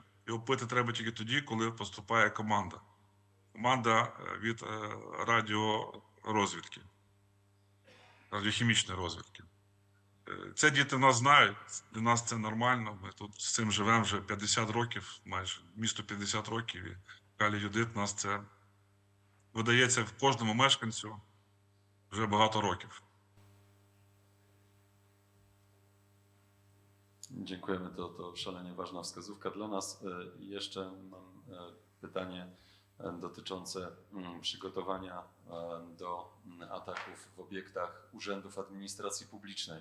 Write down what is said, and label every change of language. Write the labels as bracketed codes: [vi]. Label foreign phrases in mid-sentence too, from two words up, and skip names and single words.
[uk] Його пити треба тільки тоді, коли поступає команда. Команда від радіорозвідки, радіохімічної розвідки. Це діти в нас знають, для нас це нормально, ми тут з цим живемо вже 50 років, майже місто 50 років, і калій-йодид у нас це видається в кожному мешканцю вже багато років. [pl] Dziękujemy, to szalenie ważna wskazówka dla nas. Jeszcze mam pytanie dotyczące przygotowania do ataków w obiektach urzędów administracji publicznej.